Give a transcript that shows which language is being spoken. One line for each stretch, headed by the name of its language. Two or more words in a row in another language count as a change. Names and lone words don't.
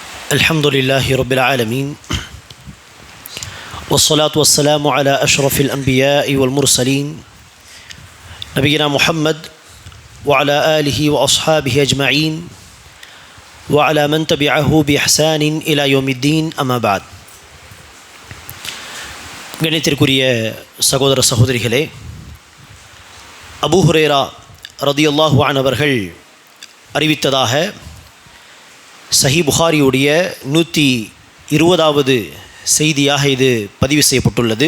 Arabic: الحمد لله رب العالمين والصلاة والسلام على أشرف الأنبياء والمرسلين نبينا محمد وعلى آله وأصحابه أجمعين وعلى من تبعه بإحسان إلى يوم الدين أما بعد.
Tamil: கணித்திற்குரிய சகோதர சகோதரிகளே, அபூ ஹுரைரா
Arabic: رضي الله عنه
Tamil: அவர்கள் அறிவித்ததாக சஹீஹ் புகாரியுடைய 120வது செய்தியாக இது பதிவு செய்யப்பட்டுள்ளது.